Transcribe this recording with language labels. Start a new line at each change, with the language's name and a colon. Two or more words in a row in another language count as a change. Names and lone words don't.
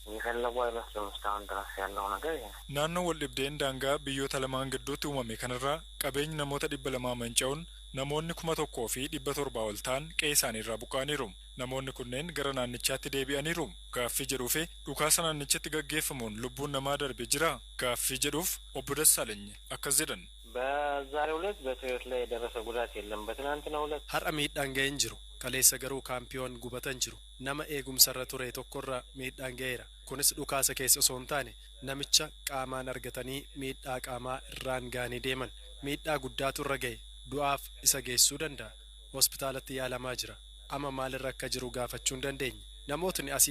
Oromo: Naannoo wal dhibdeen daangaa biyyoota lamaan gidduutti uumame kanarraa qabeenyi namoota 200 manca'uun namoonni 1,000 fi 700 ol ta'an qe'ee isaaniirraa buqqa'aniiru. Namoonni kunneen gara naannichaatti deebi'aniiru. Gaaffii jedhuu fi dhukaasa naannichatti gaggeeffamuun lubbuun namaa darbe jira. Gaaffii jedhuuf obbo Dassaalany akkas jedhan.
Amharic: በዛሬው ዕለት በሰዎች ላይ የደረሰ ጉዳት የለም በትናንትናው ዕለት
Oromo: har'a miidhaan ga'een jiru kaleessa garuu kaampiyoon gubatan jiru nama eegumsarra ture tokkorra miidhaan ga'eera kunis dhukaasa keessa osoo hin taane namicha qaamaan argatanii miidhaa qaamaa irraan ga'anii deeman miidhaa guddaatu irra ga'e du'aaf isa geessuu danda'a hospitaalatti yaalamaa jira amma maalirra akka jiru gaafachuu hin dandeenye namootni asii